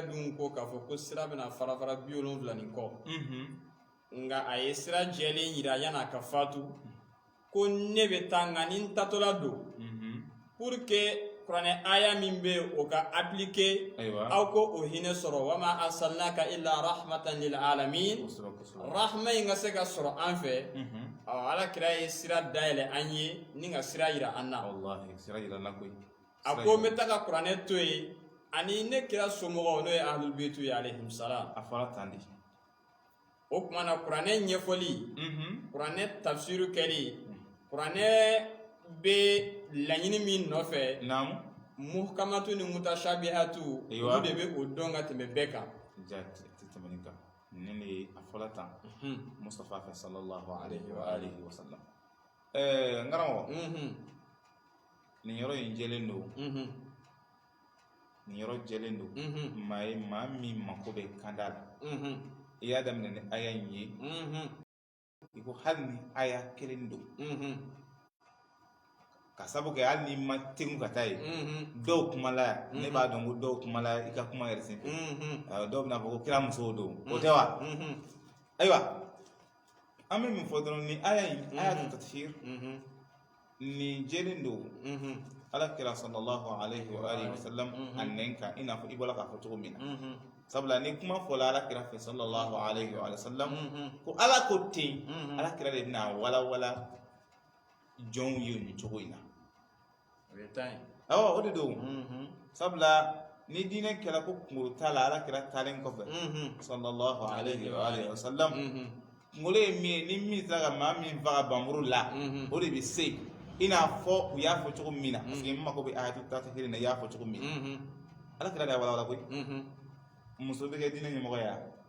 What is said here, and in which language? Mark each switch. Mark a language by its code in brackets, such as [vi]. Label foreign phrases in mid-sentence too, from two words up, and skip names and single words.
[bm] dun ko k'a fɔ ko sira bɛna fara 70 nin kɔ nga a ye sira jɛlen yira yan'a ka fatu ko ne bɛ taa nka ni n tatɔla don [fr] pour que [bm] kuranɛ aya min bɛ o ka appliquer aw ko o hinɛ sɔrɔ [ar] وما أرسلناك إلا رحمة للعالمين [bm] rahma in ka se ka sɔrɔ an fɛ ala kira ye sira dayɛlɛ an ye ni ka sira yira an na a ko n bɛ taga kuranɛ to yen ani ne kira somɔgɔw n'o ye [ar] أهل البيت [bm] ye [ar] عليهم السلام [bm] a fɔra tan de o tuma na kuranɛ ɲɛfɔli kuranɛ tafsiru kɛli kuranɛ bɛ laɲini min nɔfɛ muhkamatu ni mutashabihatu olu de bɛ o dɔn ka tɛmɛ bɛɛ kan ne de a fɔra tan Mustafa fɛ [ar] صلى الله عليه وآله وسلم [bm] n karamɔgɔ nin yɔrɔ in jɛlen don nin yɔrɔ jɛlen don maa min mako bɛ kanda la i y'a daminɛ ni aya in ye i ko hali ni aya kelen don ka sabu kɛ hali ni ma tengu ka taa ye dɔw kumala ne b'a dɔn ko dɔw kumala i ka kuma yɛrɛ senfɛ dɔw bɛna fɔ ko kira musow don o tɛ wa ayiwa an bɛ min fɔ dɔrɔn ni aya in aya tatfir nin jɛlen don ala kira [ar] صلى الله عليه وآله وسلم [bm] a nɛn kan i n'a fɔ i bɔra k'a fɔ cogo min na sabula ni kuma fɔla ala kira fɛ sallallahu [ar] عليه وسلم [bm] ko ala ko ten ala kira de bɛna walawala jɔnw ye nin cogo in na awɔ o de don sabula ni diinɛ kɛra ko kunkolo t'a la ala kira taalen kɔfɛ [ar] صلى الله عليه وسلم [bm] kunkolo ye min ye ni min sera ka maa min faga banburu la o de bɛ se i n'a fɔ u y'a fɔ cogo min na [fr] parce que [bm] n mako bɛ [ar] آية التطهير [bm] na i y'a fɔ cogo min na ala kira de y'a walawala koyi muso bɛ kɛ diinɛ ɲɛmɔgɔ ye